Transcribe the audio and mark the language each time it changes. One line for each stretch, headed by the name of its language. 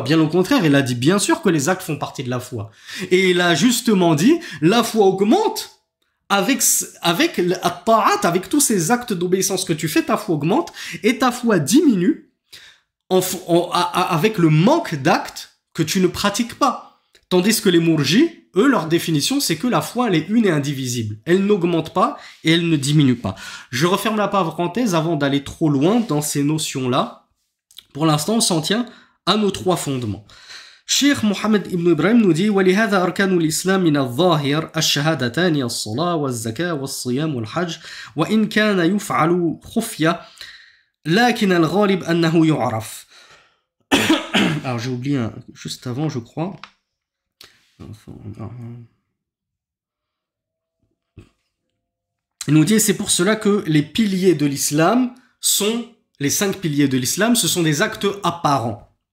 French: Bien au contraire, il a dit bien sûr que les actes font partie de la foi. Et il a justement dit, la foi augmente avec at-ta'at, avec tous ces actes d'obéissance que tu fais, ta foi augmente et ta foi diminue avec le manque d'actes que tu ne pratiques pas. Tandis que les mourjis, eux, leur définition, c'est que la foi, elle est une et indivisible. Elle n'augmente pas et elle ne diminue pas. Je referme la parenthèse avant d'aller trop loin dans ces notions-là. Pour l'instant, on s'en tient à nos 3 fondements. Cheikh Mohammed ibn Ibrahim nous dit
Arabic: ولهذا أركان الإسلام من الظاهر الشهادتان الصلاة والزكاة والصيام والحج وإن كان يفعل خفية لكن الغالب أنه يعرف.
French: Alors j'ai oublié juste avant je crois. Il nous dit c'est pour cela que les piliers de l'islam sont, les 5 piliers de l'islam, ce sont des actes apparents.